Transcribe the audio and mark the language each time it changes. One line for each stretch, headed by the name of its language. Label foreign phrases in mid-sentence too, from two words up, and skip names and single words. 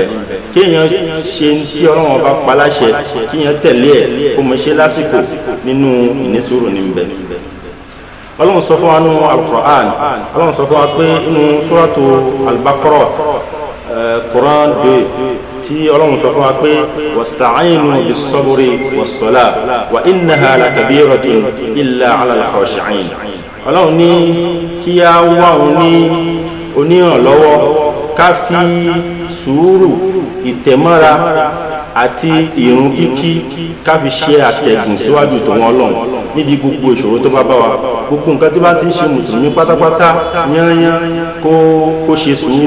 Yoruba: Kíyàn ṣe tí Ọlọ́run bá pa láṣẹ, kíyàn tẹ̀lé ẹ̀ kó mọ̀ ṣe lásìkò nínú ìní sùúrù níbẹ̀. Ọlọ́run sọ fún wa nínú Al-Qur'an, Ọlọ́run sọ fún wa pé nínú suratu Al-Baqarah, Quran 2, tí Ọlọ́run sọ fún wa pé
Arabic: واستعينوا بالصبر والصلاة وإنها لكبيرة إلا على الخاشعين.
Yoruba: Ọlọ́run ní kí a wá òun ní oníhànlọ́wọ́, ká fi sùúrù, ìtẹ̀mọ́ra àti ìrun kíkí ká fi ṣe àtẹ̀gùn síwájú tòun Ọlọ́run níbi gbogbo ìṣòro tó bá bá wa. Gbogbo nǹkan tí bá ti ń ṣe mùsùlùmí pátápátá yányán kó ṣe sùúrù.